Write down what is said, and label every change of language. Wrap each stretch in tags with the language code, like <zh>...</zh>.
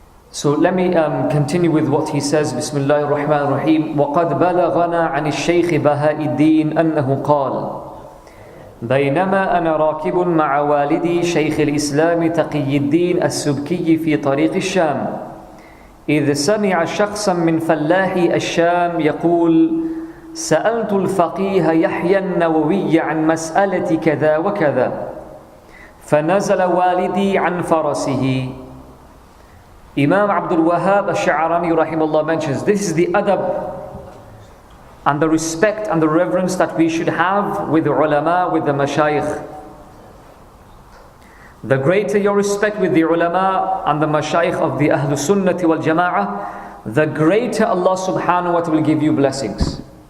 <en>So let me continue with what he says. Bismillah ar-Rahman ar-Rahim.</en> <ar>وَقَدْ بَلَغَنَا عَنِ الشَّيْخِ بَهَاءِ الدِّينِ أَنَّهُ قَالَ بينما أنا راكب مع والدي شيخ الإسلام تقي الدين السبكي في طريق الشام إذ سمع شخصا من فلاحي الشام يقول سألت الفقيه يحيى النووي عن مسألة كذا وكذا فنزل والدي عن فرسه.</ar> <en>Imam Abdul Wahhab Al-Sha'rani rahimahullah mentions this is the adab and the respect and the reverence that we should have with the ulama, with the mashayikh. The greater your respect with the ulama and the mashayikh of the Ahlul Sunnati wal Jama'ah, the greater Allah subhanahu wa ta'ala will give you blessings.</en>